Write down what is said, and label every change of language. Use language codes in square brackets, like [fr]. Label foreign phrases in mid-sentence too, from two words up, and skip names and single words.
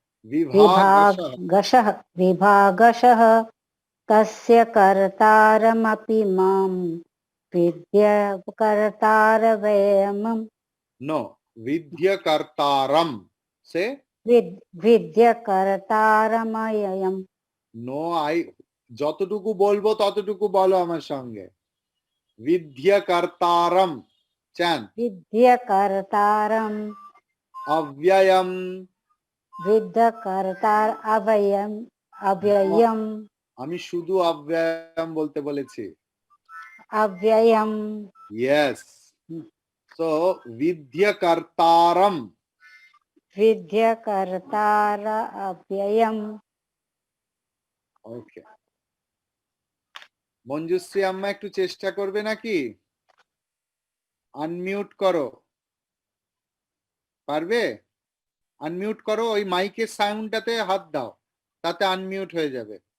[sa] विभागशः तस्य कर्तारमपि मां विद्य कर्तारवयम् [en] No, [sa] विद्य कर्तारम्. [en] Say [sa] विद्य कर्तारमयम् [en] no, [bn] যতটুকু বলবো ততটুকু বলো আমার সঙ্গে। [sa] विद्य कर्तारम्. Chant. विद्य कर्तारम् avyayam. विद्य कर्तार अव्ययम् [bn] আমি শুধু avyayam বলতে বলেছি। [sa] अव्ययम् [en] Yes. So [sa] विद्य कर्तारम्. विद्य कर्तार अव्ययम् [bn] ওকে, মঞ্জুশ্রী আম্মা একটু চেষ্টা করবে নাকি? আনমিউট করো, পারবে? আনমিউট করো, ওই মাইকের সাউন্ডটাতে হাত দাও, তাতে আনমিউট হয়ে যাবে।